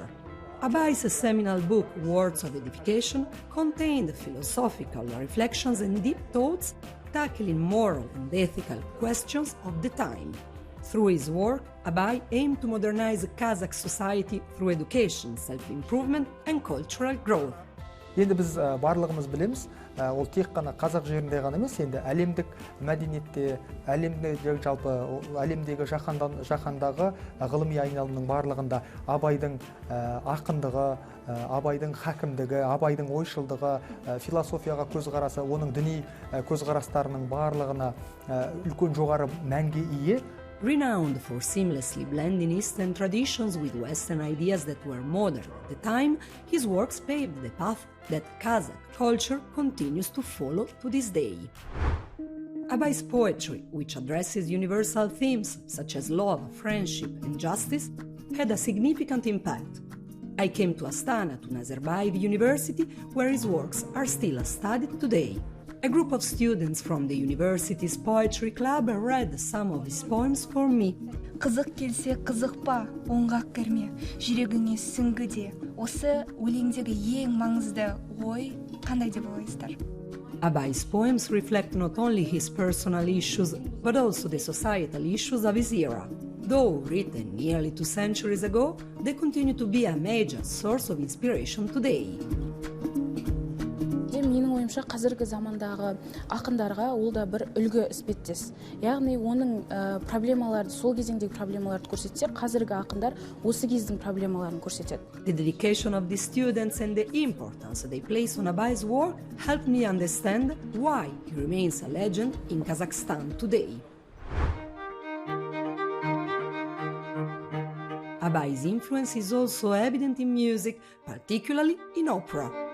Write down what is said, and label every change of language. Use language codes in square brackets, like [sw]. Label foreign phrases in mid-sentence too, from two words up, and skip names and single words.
[en] Abay's seminal book, Words of Edification, contained philosophical reflections and deep thoughts tackling moral and ethical questions of the time. Through his work, Abay aimed to modernize Kazakh society through education, self-improvement and cultural growth. [kk] Енді біз барлығымыз білеміз, ол тек қана қазақ жерінде ғана емес, енді әлемдік мәдениетте, әлемдегі жаһандағы ғылыми айналымның барлығында Абайдың ақындығы, Абайдың хакімдігі, Абайдың ойшылдығы, философияға көзқарасы, оның діни көзқарастарының барлығына үлкен жоғары мәнге ие. [en] Renowned for seamlessly blending Eastern traditions with Western ideas that were modern at the time, his works paved the path that Kazakh culture continues to follow to this day. Abay's poetry, which addresses universal themes such as love, friendship and justice, had a significant impact. I came to Astana, to Nazarbayev University, where his works are still studied today. A group of students from the university's poetry club read some of his poems for me. [kk] Қызық келсе қызық па, оңғақ кірме, жүрегіңе сүңгі де. Осы өлеңдегі ең маңызды ой қандай деп ойлайсыздар? [en] Abay's poems reflect not only his personal issues, but also the societal issues of his era. Though written nearly 2 centuries ago, they continue to be a major source of inspiration today. [kk] Менің ойымша қазіргі замандағы ақындарға ол да бір үлгі іспеттес. Яғни оның проблемаларды, сол кезеңдегі проблемаларды көрсетсе, қазіргі ақындар осы кездің проблемаларын көрсетеді. [en] The dedication of the students and the importance they place on Abay's work helped me understand why he remains a legend in Kazakhstan today. Abay's influence is also evident in music, particularly in opera.